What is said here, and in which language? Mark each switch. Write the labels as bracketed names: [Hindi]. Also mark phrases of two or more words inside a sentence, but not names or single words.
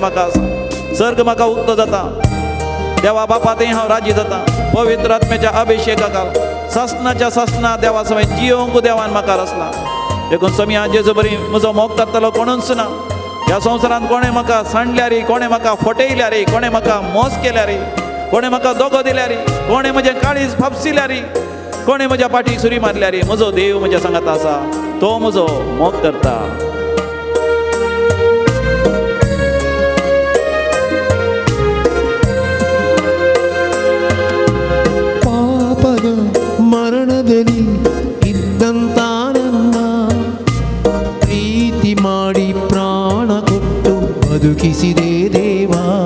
[Konkani] म्हाका आसा सर्ग म्हाका उक्तो जाता देवा बापा थंय हांव राजी जाता पवित्र आत्म्याच्या अभिशेका सासनाच्या सासना देवा समेत जियोंक देवान म्हाका रचला देखून समयान जेजू बरी म्हजो मोग करतलो कोणूच ना ह्या संवसारांत कोणें म्हाका सांडल्या रे कोणें म्हाका फटयल्या रे कोणें म्हाका मोस केल्या रे कोणें म्हाका दोगो दिल्या रे कोणें म्हजें काळीज फापसिल्या रे कोणें म्हज्या पाठीक सुरी मारल्या रे म्हजो देव म्हज्या सांगात आसा तो म्हजो मोग करता [Kannada] ಪಾಪದ ಮರಣದಲ್ಲಿ ಇದ್ದಂತ ನನ್ನ ಪ್ರೀತಿ ಮಾಡಿ ಬದುಕಿಸಿದೆ ದೇವಾ.